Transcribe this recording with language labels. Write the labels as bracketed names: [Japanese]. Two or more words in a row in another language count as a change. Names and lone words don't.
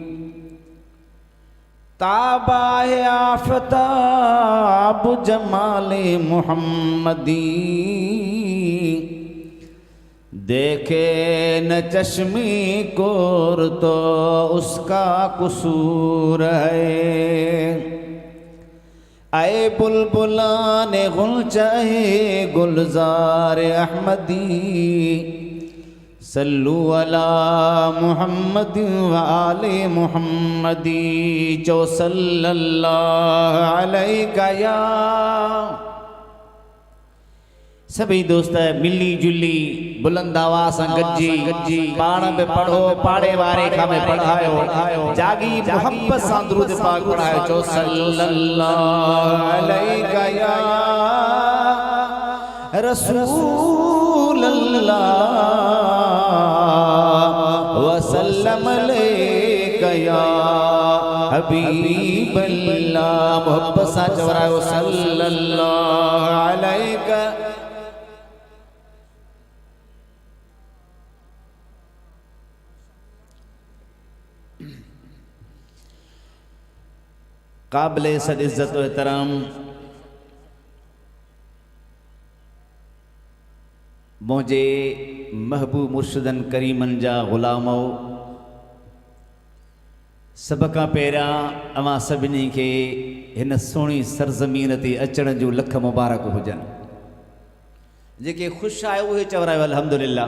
[Urdu] تابِ آفتاب جمالِ محمدی دیکھے نہ چشمِ کور تو اس کا قصور ہے. آئے بلبلان گل چاہے گلزار احمدی [Arabic] صلوا على محمد و آل محمدي जो صلى الله عليه يا. [Sindhi] सभी दोस्त मिली जुली बुलंद आवाज़ सां गॾिजी पाण में पढ़ो पाड़े वारे खां में पढ़ायो जागी मोहब्बत सां दुरूद पाक पढ़ायो जो [Arabic] صلى الله عليه يا رسول الله و سلم عليك يا حبيب الله. [Sindhi] मोहब्बत सां चवरायो [Arabic] صلى الله عليك. [Urdu] قابل صد عزت و احترام [Sindhi] मुझे महबूब मुर्शिदन करीमन जा ग़ुलामो, सब का पहिरां अवां सभिनी खे हिन सोहणी सरज़मीन ते अचण जूं लख मुबारक हुजनि। जेके ख़ुशि आहियो उहे चवरायो अल्हम्दुलिल्लाह।